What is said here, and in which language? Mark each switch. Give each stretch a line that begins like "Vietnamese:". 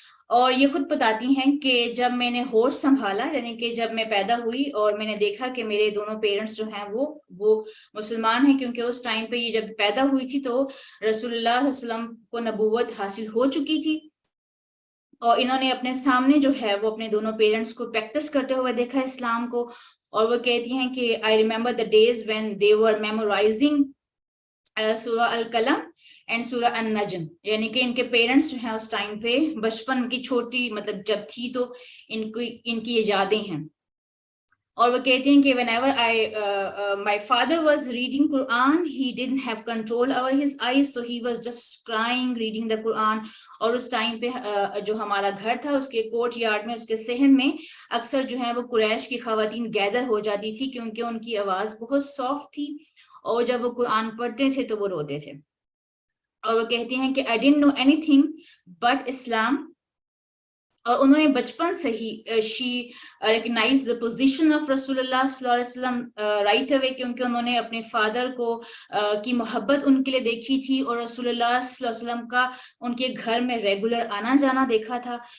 Urdu: اور یہ خود بتاتی ہیں کہ جب میں نے ہوش سنبھالا یعنی کہ جب میں پیدا ہوئی اور میں نے دیکھا کہ میرے دونوں پیرنٹس جو ہیں وہ مسلمان ہیں, کیونکہ اس ٹائم پہ یہ جب پیدا ہوئی تھی تو رسول اللہ صلی اللہ علیہ وسلم کو نبوت حاصل ہو چکی تھی, اور انہوں نے اپنے سامنے جو ہے وہ اپنے دونوں پیرنٹس کو پریکٹس کرتے ہوئے دیکھا اسلام کو. اور وہ کہتی ہیں کہ
English: I remember the days when they were memorizing
Urdu: سورہ القلم اینڈ سورہ النجم, یعنی کہ ان کے پیرنٹس جو ہیں اس ٹائم پہ بچپن کی چھوٹی مطلب جب تھی تو ان کی یہ یادیں ہیں. اور وہ کہتے ہیں کہ
English: whenever my father was reading Quran, he didn't have control over his eyes, so he was just crying reading the Quran.
Urdu: اور اس ٹائم پہ جو ہمارا گھر تھا اس کے کورٹ یارڈ میں, اس کے صحن میں اکثر جو ہے وہ قریش کی خواتین گیدر ہو جاتی تھی کیونکہ ان کی آواز بہت سافٹ تھی, اور جب وہ قرآن پڑھتے تھے تو وہ روتے تھے. اور وہ کہتی ہیں کہ
English: I didn't know anything but Islam.
Urdu: اور انہوں نے بچپن سے ہی
English: she recognized the position of
Urdu: رسول اللہ صلی اللہ علیہ وسلم
English: right away,
Urdu: کیونکہ انہوں نے اپنے فادر کو کی محبت ان کے لیے دیکھی تھی اور رسول اللہ صلی اللہ علیہ وسلم کا ان کے گھر میں ریگولر آنا جانا دیکھا تھا.